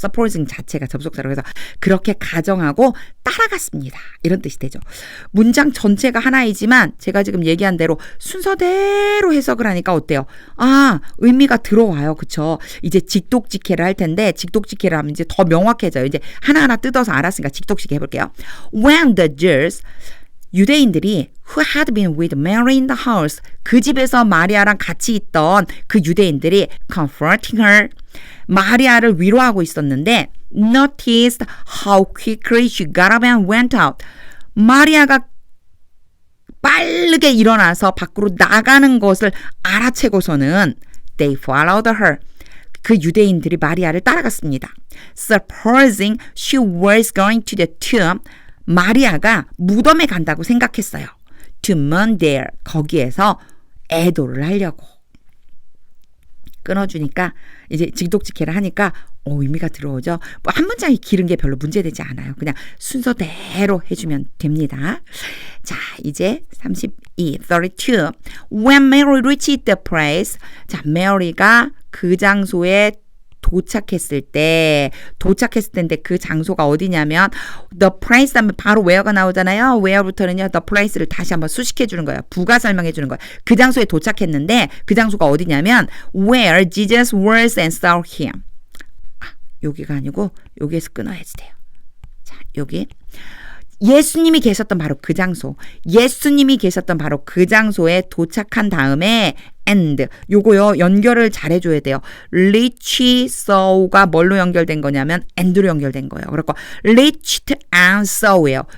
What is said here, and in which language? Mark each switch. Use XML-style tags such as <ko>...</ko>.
<ko>supposing 자체가 접속사로 해서 그렇게 가정하고 따라갔습니다. 이런 뜻이 되죠. 문장 전체가 하나이지만 제가 지금 얘기한 대로 순서대로 해석을 하니까 어때요? 아, 의미가 들어와요. 그쵸? 이제 직독직해를 할 텐데 직독직해를 하면 이제 더 명확해져요. 이제 하나하나 뜯어서 알았으니까 직독직해 해볼게요.</ko> <en>When the Jews</en> <ko>유대인들이</ko> <en>who had been with Mary in the house</en> <ko>그 집에서 마리아랑 같이 있던 그 유대인들이</ko> <en>comforting her</en> <ko>마리아를 위로하고 있었는데</ko> <en>noticed how quickly she got up and went out</en> <ko>마리아가 빠르게 일어나서 밖으로 나가는 것을 알아채고서는</ko> <en>they followed her</en> <ko>그 유대인들이 마리아를 따라갔습니다.</ko> <en>Supposing she was going to the tomb</en> <ko>마리아가 무덤에 간다고 생각했어요.</ko> <en>To mourn there.</en> <ko>거기에서 애도를 하려고. 끊어주니까 이제 직독직해를 하니까 의미가 들어오죠. 뭐 한 문장이 길은 게 별로 문제되지 않아요. 그냥 순서대로 해주면 됩니다. 자, 이제 32.</ko> <en>When Mary reached the place.</en> <ko>자, 메리가 그 장소에 도착했을 때인데 그 장소가 어디냐면 the place 하면 바로 where가 나오잖아요. where부터는요 the place를 다시 한번 수식해 주는 거예요. 부가 설명해 주는 거예요. 그 장소에 도착했는데 그 장소가 어디냐면</ko> <en>where Jesus was and saw him.</en> <ko>여기가 아니고 여기에서 끊어야지 돼요. 자, 여기 예수님이 계셨던 바로 그 장소. 예수님이 계셨던 바로 그 장소에 도착한 다음에 and 요거요 연결을 잘 해줘야 돼요. reach saw가 뭘로 연결된 거냐면 and로 연결된 거예요. 그래서</ko> <en>reached and saw</en> <ko>예요.</ko>